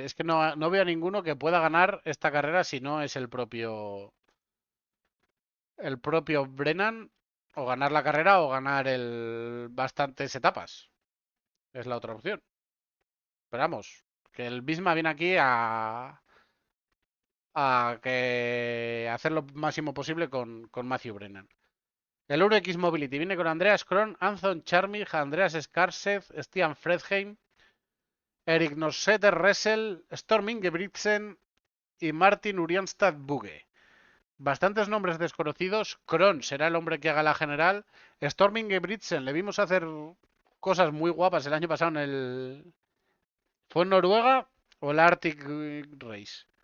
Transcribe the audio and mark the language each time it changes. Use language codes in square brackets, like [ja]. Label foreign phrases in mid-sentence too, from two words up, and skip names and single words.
[es] Es que no veo a ninguno que pueda ganar esta carrera si no es el propio Brennan, o ganar la carrera o ganar bastantes etapas. Es la otra opción. Pero vamos, que el Bisma viene aquí a que hacer lo máximo posible con Matthew Brennan. El URX Mobility viene con Andreas Kron, Anton Charmig, Andreas Skarsev, Stian Fredheim, Erik Nosseter Ressel, Storm Ingebrigtsen y Martin Urianstad Buge. Bastantes nombres desconocidos. Kron será el hombre que haga la general. Storming Ingebrigtsen, le vimos hacer cosas muy guapas el año pasado en el... ¿Fue en Noruega o el Arctic Race?